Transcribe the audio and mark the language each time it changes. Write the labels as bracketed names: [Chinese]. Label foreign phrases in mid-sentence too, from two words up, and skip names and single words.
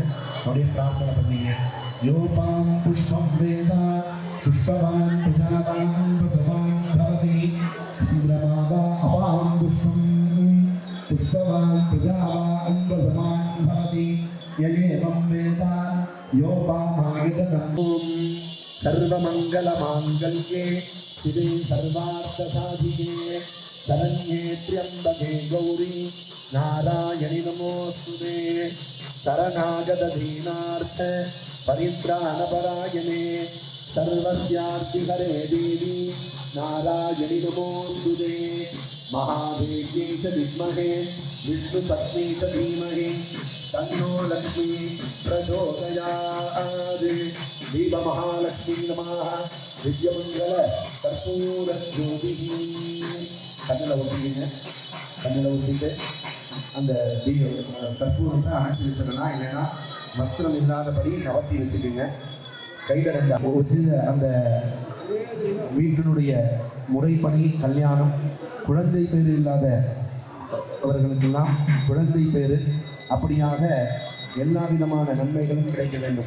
[Tamil] அப்படியே பிரார்த்தனை பண்ணீங்க. [Sanskrit] योपाम् पुष्पम् वेदा पुष्पवान् प्रजावान् प्रसवान् भवति श्रीरमावा अपाम् पुष्पम् पुष्पवान् प्रजावान् प्रसवान् भवति ययेवम् वेदा योपामायुतम् सर्वमङ्गलमाङ्गल्ये शिवे सर्वार्थसाधिके शरण्ये त्र्यम्बके गौरि नारायणि नमोऽस्तु ते शरणागतदीनार्त परित्राणपरायणे सर्वस्यार्तिहरे देवी नारायणि नमोस्तुते महादेव्यै च विद्महे विष्णुपत्नी च धीमहि तन्नो लक्ष्मी प्रचोदयात् दीपमहालक्ष्मी नमः विद्यमङ्गल कर्पूरज्योतिः [Tamil] கண்ணில் ஊற்றிட்டு அந்த கற்பூரத்தை அணைச்சி வச்சிடலாம். இல்லைன்னா வஸ்திரம் இல்லாதபடி கவர்த்தி வச்சுக்கோங்க. கையில் வச்சு அந்த வீட்டினுடைய முறைப்படி கல்யாணம், குழந்தை பேர் இல்லாத அவர்களுக்கெல்லாம் குழந்தை பேர், அப்படியாக எல்லா விதமான நன்மைகளும் கிடைக்க வேண்டும்.